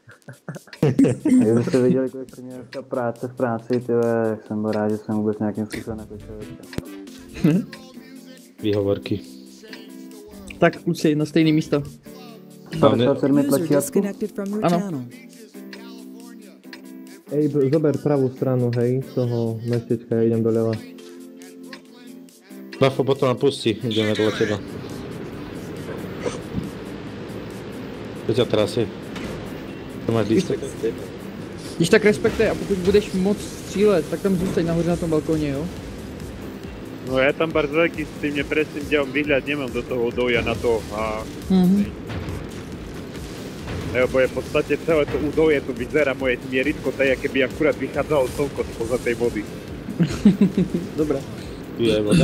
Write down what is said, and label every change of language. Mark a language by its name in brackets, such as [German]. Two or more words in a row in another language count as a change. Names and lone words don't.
[Czech] Kdybyste viděli, kolik mě dneska práce v práci, tyhle, jsem byl rád, že jsem vůbec nějakým způsobem nekočil. Výhovorky. Tak kluci, na stejné místo. 57 tlačítku? Ano. [Slovak] Ej, zober pravú stranu, hej, z toho mestečka, ja idem doľava. Bafo potom nám pustí, ideme do teba. To ťa trasí. [Czech] To máš lístek? Když tak respektuj a pokud budeš moc střílet, tak tam zůstaň nahoře na tom balkóně, jo? [Slovak] No ja tam bardzo veľký s tým nepresným ďalom výhľad nemám do toho údolia na to a... Lebo je v podstate celé to údolie, tu vyzerá moje mieritko, tak keby akurát vychádzalo slnko spoza tej vody. [Czech] Dobrá. [Slovak] Tu je voda.